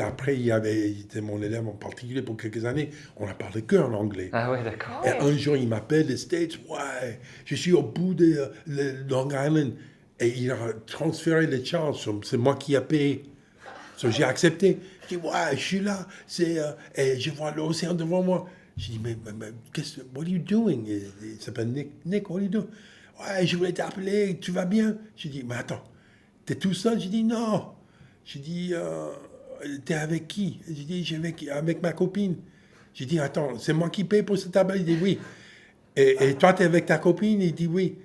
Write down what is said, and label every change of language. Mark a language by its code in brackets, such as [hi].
[fr] Après, il était mon élève en particulier pour quelques années. On a parlé que en anglais. Ah ouais, d'accord. Et un jour, il m'appelle des States. Ouais, je suis au bout de Long Island. Et il a transféré les charges. C'est moi qui ai payé. J'ai accepté. Je dis, ouais, je suis là. Et je vois l'océan devant moi. Je dis, mais [en] what are you doing? [fr] Il s'appelle [en] Nick. Nick, what are you doing? [fr] Ouais, je voulais t'appeler. Tu vas bien? Je dis, mais attends, t'es tout seul? Je dis, non. J'ai dit, t'es avec qui? J'ai dit, avec ma copine. J'ai dit, attends, c'est moi qui paye pour ce tabac? Il dit, oui. Et toi, t'es avec ta copine? Il dit, oui.